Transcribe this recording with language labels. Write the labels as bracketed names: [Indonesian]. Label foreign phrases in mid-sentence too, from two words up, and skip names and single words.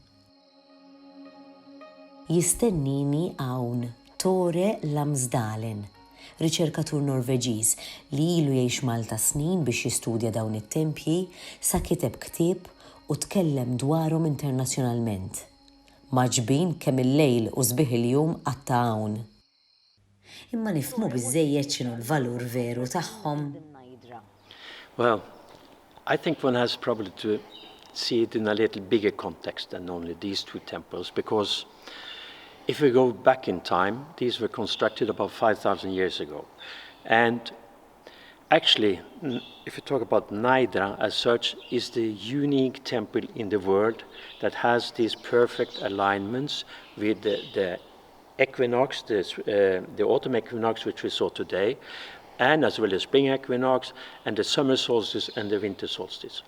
[Maltese] Jistennini hawn Tore Lamsdalen, riċerkatur Norveġiż li ilu jgħix Malta snin biex jistudja dawn it-tempji sa kiteb ktieb u tkellem dwarhom internazzjonalment. Maġbin kemm il-lejl u sbieħ il-jum għatta hawn. Imma nifhmu biżżejjed x'inhu l-valur veru tagħhom. [English] Well, I think one has probably to see it in a little bigger context than only these two temples, because if we go back in time, these were constructed about 5,000 years ago. And actually, if you talk about Mnajdra as such, is the unique temple in the world that has these perfect alignments with the equinox, the autumn equinox which we saw today, and as well as spring equinox, and the summer solstice and the winter solstice.